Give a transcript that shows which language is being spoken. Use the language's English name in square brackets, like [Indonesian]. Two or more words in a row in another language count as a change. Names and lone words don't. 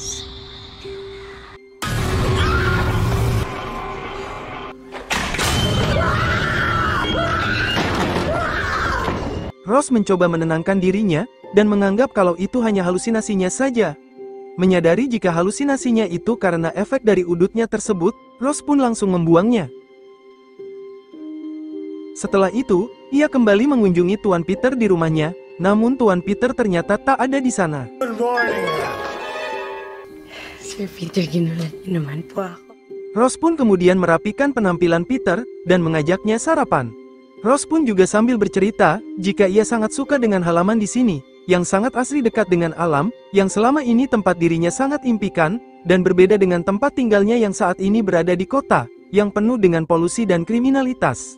[Indonesian] Ross mencoba menenangkan dirinya, dan menganggap kalau itu hanya halusinasinya saja. Menyadari jika halusinasinya itu karena efek dari udutnya tersebut, Ross pun langsung membuangnya. Setelah itu, ia kembali mengunjungi Tuan Peter di rumahnya, namun Tuan Peter ternyata tak ada di sana. [Filipino] Sir Peter, ginulad naman po ako. [Indonesian] Ross pun kemudian merapikan penampilan Peter, dan mengajaknya sarapan. Ross pun juga sambil bercerita, jika ia sangat suka dengan halaman di sini, yang sangat asri dekat dengan alam, yang selama ini tempat dirinya sangat impikan, dan berbeda dengan tempat tinggalnya yang saat ini berada di kota, yang penuh dengan polusi dan kriminalitas.